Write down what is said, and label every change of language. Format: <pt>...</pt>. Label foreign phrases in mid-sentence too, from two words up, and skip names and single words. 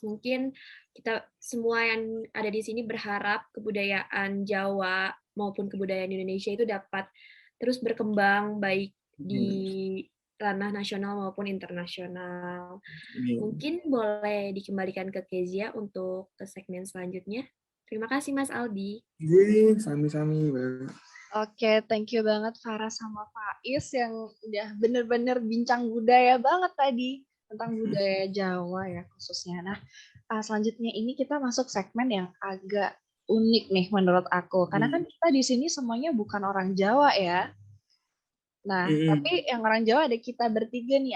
<id>Mungkin kita semua yang ada di sini berharap kebudayaan Jawa maupun kebudayaan Indonesia itu dapat terus berkembang baik di ranah nasional maupun internasional. Mungkin boleh dikembalikan ke Kezia untuk ke segmen selanjutnya. Terima kasih Mas Aldi. Sami-sami, Mbak. Oke,</id> <en>thank you</en> <id>banget Farah sama Faiz yang udah bener-bener bincang budaya banget tadi tentang budaya Jawa ya khususnya. Nah, selanjutnya ini kita masuk segmen yang agak unik nih menurut aku. Karena kan kita di sini semuanya bukan orang Jawa ya. Nah, tapi yang orang Jawa ada kita bertiga nih.</id>